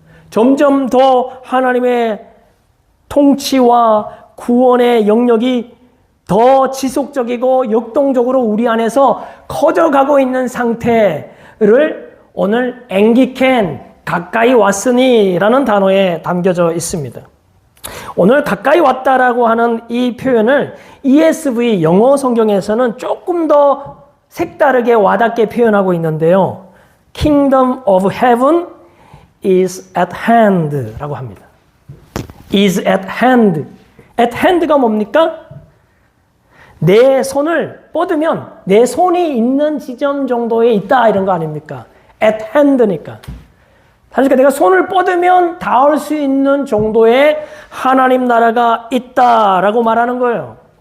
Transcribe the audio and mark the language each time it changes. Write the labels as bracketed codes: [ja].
[ko] 점점 더 하나님의 통치와 구원의 영역이 더 지속적이고 역동적으로 우리 안에서 커져가고 있는 상태를 오늘 앵기켄, 가까이 왔으니 라는 단어에 담겨져 있습니다. 오늘 가까이 왔다라고 하는 이 표현을 ESV 영어 성경에서는 조금 더 색다르게 와닿게 표현하고 있는데요. [en] Kingdom of Heaven is at hand [ko] 라고 합니다. [en] is at hand. [ko] at hand가 뭡니까? 내 손을 뻗으면 내 손이 있는 지점 정도에 있다 이런 거 아닙니까? at hand니까. 그러니까 내가 손을 뻗으면 닿을 수 있는 정도의 하나님 나라가 있다라고 말하는 거예요.